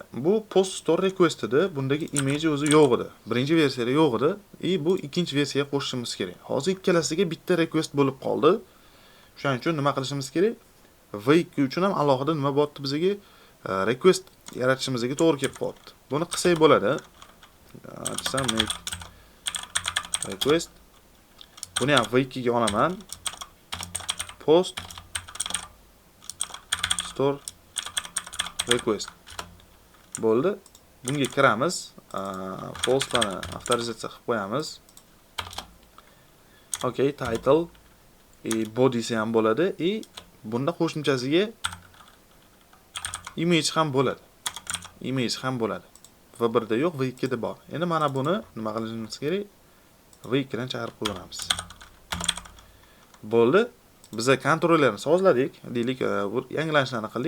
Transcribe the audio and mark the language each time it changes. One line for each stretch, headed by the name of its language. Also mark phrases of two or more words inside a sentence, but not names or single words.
Uzbek: Bu
English: post store request
Uzbek: edi. Bundagi image o'zi yo'q edi. Birinchi versiyada yo'q edi. Bu ikkinchi versiyaga qo'shishimiz kerak. Hozir ikkalasiga bitta request bo'lib qoldi. Shuning uchun nima qilishimiz kerak? V2 uchun ham alohida nima bo'pti bizga? Request yaratishimizga to'g'ri kelib qoldi. Buni qilsak bo'ladi.
English: Make request.
Uzbek: Buni ham V2 ga olaman.
English: Post store request.
Uzbek: Bo'ldi. Bunga kiramiz. Postlarni avtorizatsiya qilib qo'yamiz. Okay,
English: title body
Uzbek: ham bo'ladi. Bunda qo'shimchasiga image ham bo'ladi. Image ham bo'ladi. V1 da yo'q, V2 da bor. Endi mana buni nima qilishimiz kerak? V2 dan chaqirib qo'yamiz. Bo'ldi. Biz kontrollerni sozladik, deylik, yangilanishlarni qildik.